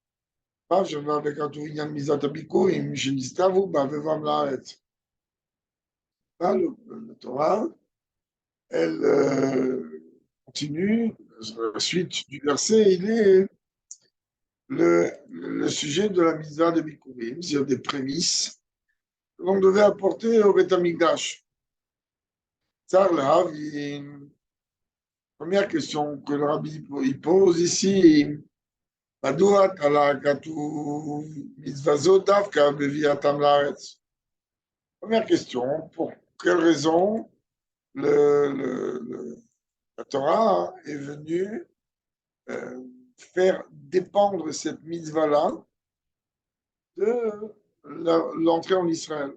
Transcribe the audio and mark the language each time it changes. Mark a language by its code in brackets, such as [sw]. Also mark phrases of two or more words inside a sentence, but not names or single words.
[fr] Là, le Torah, elle continue, la suite du verset, il est le sujet de la mitzvah de Bikurim, c'est-à-dire des prémices que l'on devait apporter au [he] בית המקדש. [fr] Tsar là, première question que le rabbi il pose ici, [he] מדוע כתוב מצווה זו דווקא בביאתם לארץ? [fr] Première question, pour quelle raison la Torah est venue faire dépendre cette mitzvah-là de l'entrée en Israël?